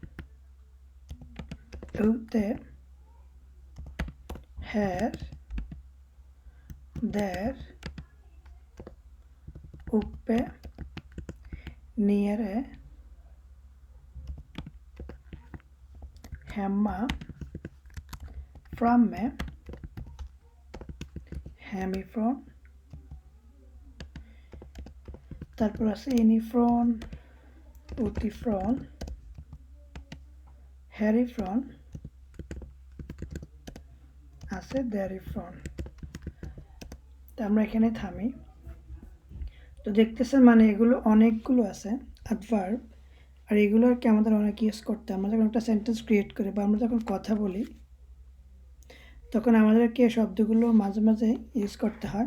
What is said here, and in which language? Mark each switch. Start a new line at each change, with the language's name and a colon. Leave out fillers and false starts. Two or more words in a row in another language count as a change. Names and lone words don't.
Swedish: ute, här, där, uppe, nere, hemma, framme, hemifrån,
Bangla: তারপর আছে
Swedish: inifrån, utifrån, härifrån, আছে därifrån।
Bangla: তো আমরা এখানে থামি। তো দেখতেছেন মানে এগুলো অনেকগুলো আছে অ্যাডভার্ব, আর এগুলো আর কি আমাদের অনেক ইউজ করতে। আমরা যখন একটা
English: sentence create
Bangla: করি বা আমরা যখন কথা বলি, তখন আমাদেরকে শব্দগুলো মাঝে মাঝে ইউজ করতে হয়।